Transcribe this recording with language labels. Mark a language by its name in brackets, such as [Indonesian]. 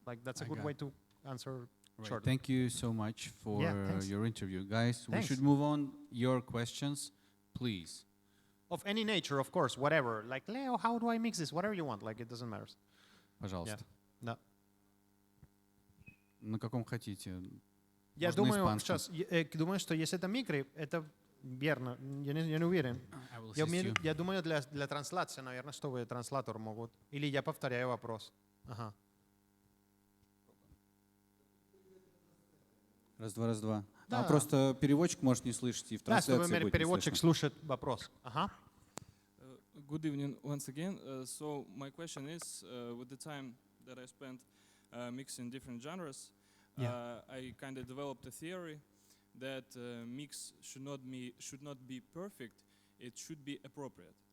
[English] Like, that's a good way to answer. Right. Thank you so much for your interview, guys. Thanks. We should move on. Your questions, please. Of any nature, of course, whatever. Like, Leo, how do I mix this? Whatever you want. Like, it doesn't matter. [Russian] Пожалуйста. Да. На каком хотите? Я думаю, что если это микро, это верно. Я не уверен. Я думаю, для трансляции, наверное, что вы транслатор могут. Или я повторяю вопрос. Ага. Раз, два. Да. А просто переводчик может не слышать, и в трансляции будет не слышно. Да, чтобы переводчик слушает вопрос. Ага. [English] Good evening once again. So my question is, with the time that I spent mixing different genres, I kind of developed a theory that mix should not be perfect. It should be appropriate.